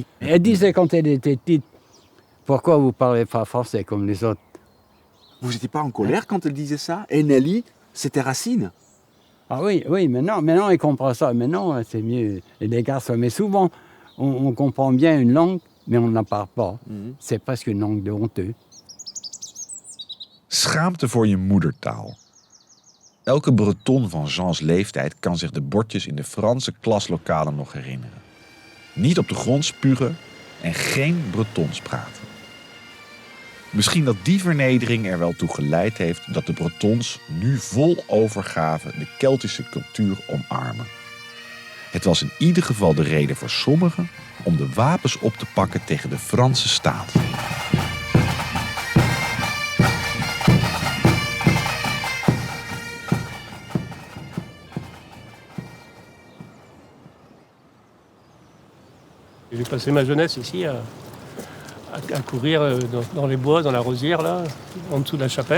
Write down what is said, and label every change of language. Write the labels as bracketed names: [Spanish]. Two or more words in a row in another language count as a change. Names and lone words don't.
[French] Elle disait quand elle était petite, pourquoi vous ne parlez pas français comme les autres? Vous n'étiez pas en colère quand elle disait ça? Et Nelly, c'était Racine? Ah oui, maintenant il comprend ça. Maintenant, c'est mieux. Et les garçons, mais souvent, on comprend bien une langue, mais on ne la parle pas. C'est presque une langue de honteux. [Dutch] Schaamte voor je moedertaal. Elke Breton van Jeans leeftijd kan zich de bordjes in de Franse klaslokalen nog herinneren. Niet op de grond spugen en geen Bretons praten. Misschien dat die vernedering er wel toe geleid heeft dat de Bretons nu vol overgave de Keltische cultuur omarmen. Het was in ieder geval de reden voor sommigen om de wapens op te pakken tegen de Franse staat. [French] J'ai passé ma jeunesse ici à courir dans les bois, dans la rosière, là, en dessous de la chapelle.